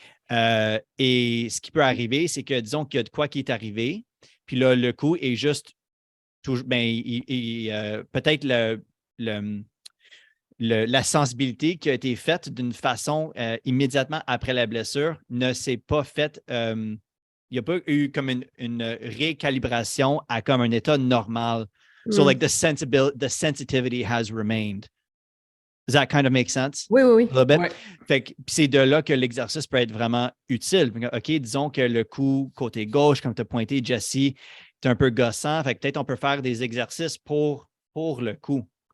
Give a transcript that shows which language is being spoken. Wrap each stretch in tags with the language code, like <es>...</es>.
<fr>Et ce qui peut arriver, c'est que disons qu'il y a de quoi qui est arrivé, puis là, le cou est juste peut-être la sensibilité qui a été faite d'une façon immédiatement après la blessure ne s'est pas faite. Il n'y a pas eu comme une récalibration à comme un état normal.</fr> <en>So like the sensitivity has remained. Does that kind of make sense?</en> <fr>Oui. Ouais. Fait que c'est de là que l'exercice peut être vraiment utile. OK, disons que le cou côté gauche, comme tu as pointé, Jesse, est un peu gossant. Fait que peut-être on peut faire des exercices pour le cou.</fr>